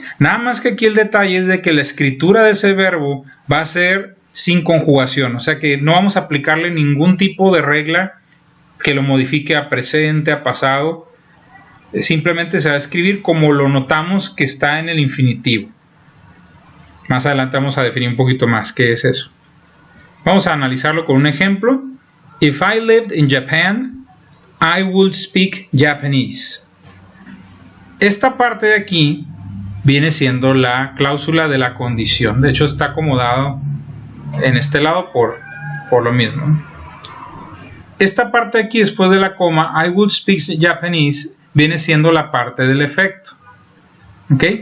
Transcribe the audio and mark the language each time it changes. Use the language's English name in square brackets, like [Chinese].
[Spanish] Nada más que aquí el detalle es de que la escritura de ese verbo va a ser sin conjugación, o sea que no vamos a aplicarle ningún tipo de regla que lo modifique a presente, a pasado. Simplemente se va a escribir como lo notamos que está en el infinitivo. Más adelante vamos a definir un poquito más qué es eso. Vamos a analizarlo con un ejemplo. [English] If I lived in Japan, I would speak Japanese. [Spanish] Esta parte de aquí viene siendo la cláusula de la condición. De hecho está acomodado en este lado por lo mismo. Esta parte de aquí después de la coma, [English] I would speak Japanese, [Spanish] viene siendo la parte del efecto. ¿Ok?